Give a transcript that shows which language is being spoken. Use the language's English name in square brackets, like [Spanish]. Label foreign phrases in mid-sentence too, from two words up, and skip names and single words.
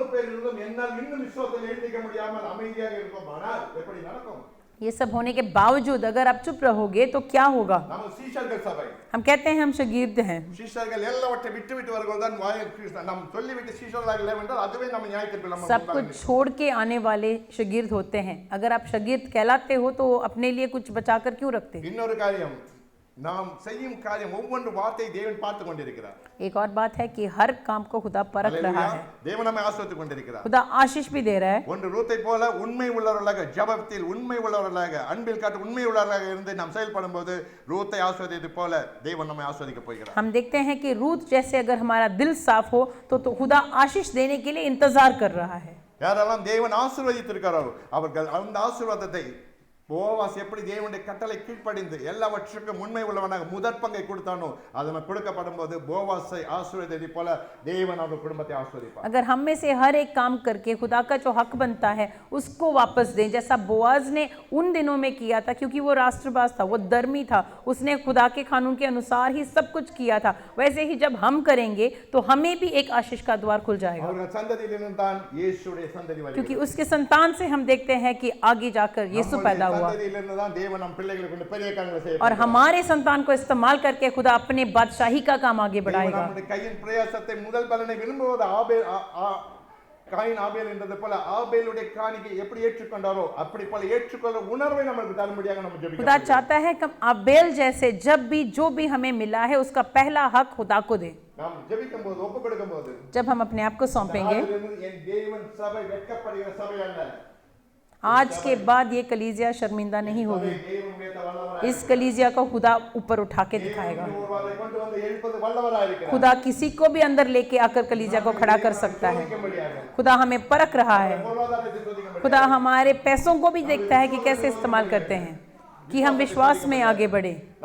[Hindi] ये सब होने के बावजूद अगर आप चुप रहोगे तो क्या होगा? हम कहते हैं हम शागिर्द हैं, सब कुछ छोड़ के आने वाले शागिर्द होते हैं। अगर आप शागिर्द कहलाते हो तो अपने लिए कुछ बचाकर क्यों रखते? [Tamil] நாம் செய்யும் காரியம் ஒவ்வொரு வார்த்தை தேவன் பார்த்து கொண்டிருக்கிறார். [Hindi] एक और बात है कि हर काम को खुदा परख रहा है। [Tamil] தேவன் நம்மை ஆசீர்வதித்துக் கொண்டிருக்கிறார். [Hindi] खुदा आशीष भी दे रहा है। [Tamil] ஒன்று ரூத்தை போல உண்மை உள்ளவர்களாக, ஜெபத்தில் உண்மை உள்ளவர்களாக, அன்பில் காட்டு உண்மை உள்ளவர்களாக இருந்து நாம் செயல்படும்போது ரூத்தை ஆசீர்வதித்தது போல தேவன் நம்மை ஆசீர்வதிக்க போகிறார். [Hindi] हम देखते हैं कि रूत जैसे अगर हमारा दिल साफ हो तो खुदा आशीष देने के लिए इंतजार कर रहा है। [Tamil] யாரெல்லாம் தேவன் ஆசீர்வதித்திருக்கிறாரோ அவர்கள் அந்த ஆசீர்வாதத்தை போவாஸ் எப்படி தேவனுடைய கட்டளை கீழ்ப்படிந்து எல்லாவற்றுக்கும் உண்மை உள்ளவனாக முதற் பங்கை கொடுத்தானோ அது கொடுக்கப்படும் போது போவாஸை ஆசீர்வதித்தது போல தேவன் அவருடைய குடும்பத்தை ஆசீர்வதிப்பார். [Hindi] अगर हम में से हर एक काम करके खुदा का जो हक बनता है उसको वापस दें, जैसा बोआज ने उन दिनों में किया था, क्योंकि वो राष्ट्रबाज था, वो धर्मी था, उसने खुदा के कानून के अनुसार ही सब कुछ किया था। वैसे ही जब हम करेंगे तो हमें भी एक आशीष का द्वार खुल जाएगा, क्योंकि उसके संतान से हम देखते हैं कि आगे जाकर यीशु पैदा हुआ और हमारे संतान को इस्तेमाल करके खुदा अपने बादशाही का काम आगे बढ़ाएगा। [Tamil] காயின் ஆபேல் என்றது போல ஆபேலுடைய காணிக்கை எப்படி ஏற்றுக்கொண்டாரோ அப்படி போல ஏற்றுக்கொள்ள உணர்வை நமக்கு தரும்படியாக நம்ம ஜெபிக்கணும். [Hindi] खुदा चाहता है कि आबेल जैसे जब भी जो भी हमें मिला है उसका पहला हक खुदा को दे। [Tamil] நாம் ஜெபிக்கும்போது ஒப்பு கொடுக்கும்போது [Hindi] जब हम अपने आप को सौंपेंगे, [Tamil] என் தேவன் சபை வெட்கப்படுகிற சபை அல்ல, [Hindi] आज के बाद ये कलीसिया शर्मिंदा नहीं होगी। इस कलीसिया को खुदा ऊपर उठा के दिखाएगा। खुदा किसी को भी अंदर लेके आकर कलीसिया को खड़ा कर सकता है। खुदा हमें परख रहा है। खुदा हमारे पैसों को भी देखता है कि कैसे इस्तेमाल करते हैं, कि हम विश्वास में आगे बढ़े।